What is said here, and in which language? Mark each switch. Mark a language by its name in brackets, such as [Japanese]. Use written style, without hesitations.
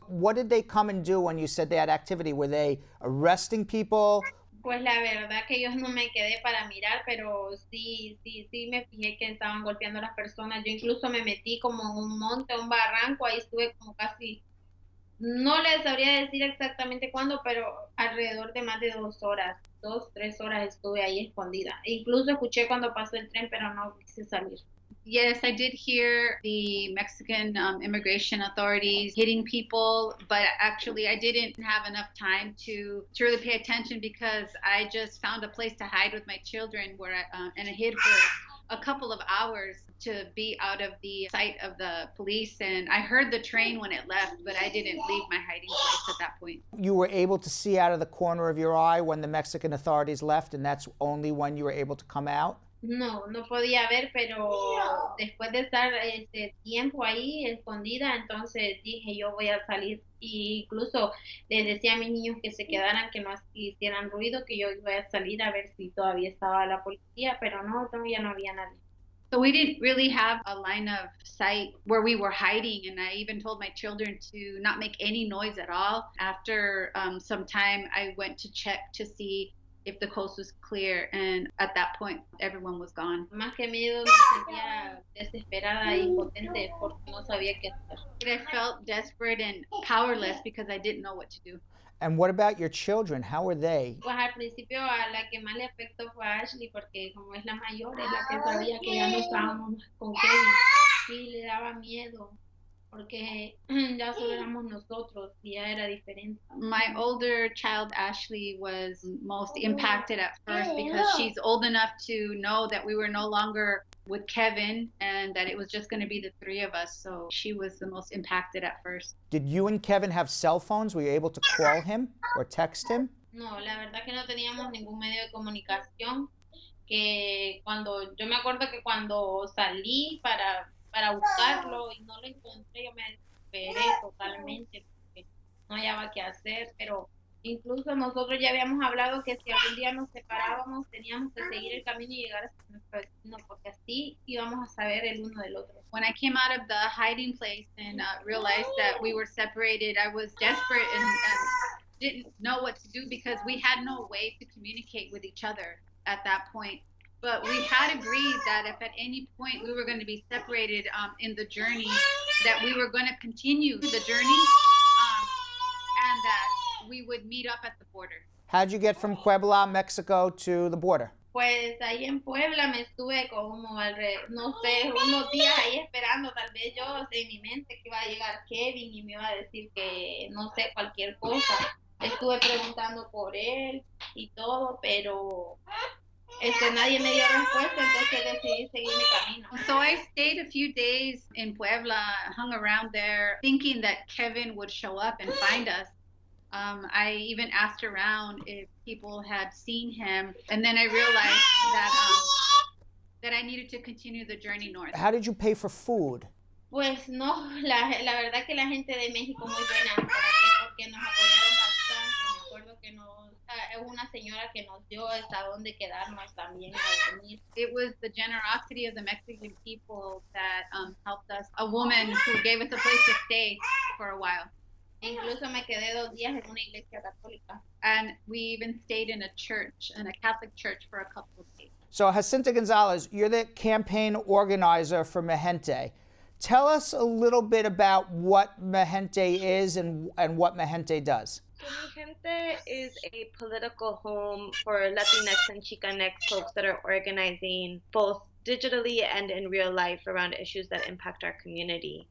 [English] What did they come and do when you said they had activity? Were they arresting people? [Spanish] Pues la verdad que yo no me quedé para mirar, pero sí me fijé que estaban golpeando a las personas. Yo incluso me metí como en un monte, un barranco, ahí estuve como casi, no les sabría decir exactamente cuándo, pero alrededor de más de 2 horas, 3 horas estuve ahí escondida. Incluso escuché cuando pasó el tren, pero no quise salir. [English] Yes, I did hear the Mexican immigration authorities hitting people, but actually I didn't have enough time to really pay attention because I just found a place to hide with my children and I hid for a couple of hours to be out of the sight of the police. And I heard the train when it left, but I didn't leave my hiding place at that point. You were able to see out of the corner of your eye when the Mexican authorities left, and that's only when you were able to come out? [Spanish] No podía ver, pero después de estar tiempo ahí escondida, entonces dije yo voy a salir. Y incluso les decía a mis niños que se quedaran, que no hicieran ruido, que yo iba a salir a ver si todavía estaba la policía, pero no, todavía no había nadie. [English] So we didn't really have a line of sight where we were hiding, and I even told my children to not make any noise at all. After some time, I went to check to see if the coast was clear, and at that point, everyone was gone. [Spanish] Más que miedo, me sentía desesperada y impotente porque no sabía qué hacer. [English] I felt desperate and powerless because I didn't know what to do. And what about your children? How were they? [Spanish] Pues al principio a la que más le afectó fue a Ashley porque como es la mayor, es la que sabía que ya no estábamos con Kevin. Sí, le daba miedo porque ya solo éramos nosotros y ya era diferente. [English] My older child, Ashley, was most impacted at first because she's old enough to know that we were no longer with Kevin and that it was just going to be the three of us. So she was the most impacted at first. Did you and Kevin have cell phones? Were you able to call him or text him? [Spanish] No, la verdad que no teníamos ningún medio de comunicación. Que cuando, yo me acuerdo que cuando salí para buscarlo y no lo encontré, yo me desesperé totalmente porque no hallaba qué hacer, pero incluso nosotros ya habíamos hablado que si algún día nos separábamos teníamos que seguir el camino y llegar hasta nuestro destino porque así íbamos a saber el uno del otro. [English] When I came out of the hiding place and realized that we were separated, I was desperate and didn't know what to do because we had no way to communicate with each other at that point. But we had agreed that if at any point we were going to be separated in the journey, that we were going to continue the journey and that we would meet up at the border. How'd you get from Puebla, Mexico to the border? [Spanish] Pues ahí en Puebla me estuve como no sé, unos días ahí esperando, tal vez yo en mi mente que iba a llegar Kevin y me iba a decir que no sé, cualquier cosa. Estuve preguntando por él y todo, pero nadie me dio respuesta, entonces decidí seguir mi camino. [English] So I stayed a few days in Puebla, hung around there, thinking that Kevin would show up and find us. I even asked around if people had seen him, and then I realized that I needed to continue the journey north. How did you pay for food? [Spanish] Pues no, la verdad que la gente de México muy buena, porque nos apoyaron bastante. Me acuerdo que una señora que nos dio hasta dónde quedarnos también a dormir. [English] It was the generosity of the Mexican people that helped us. A woman who gave us a place to stay for a while. [Spanish] Incluso me quedé 2 días en una iglesia católica. [English] And we even stayed in a church, in a Catholic church, for a couple of days. So Jacinta Gonzalez, you're the campaign organizer for Mijente. Tell us a little bit about what Mijente is and what Mijente does. So Mijente is a political home for Latinx and Chicanx folks that are organizing both digitally and in real life around issues that impact our community.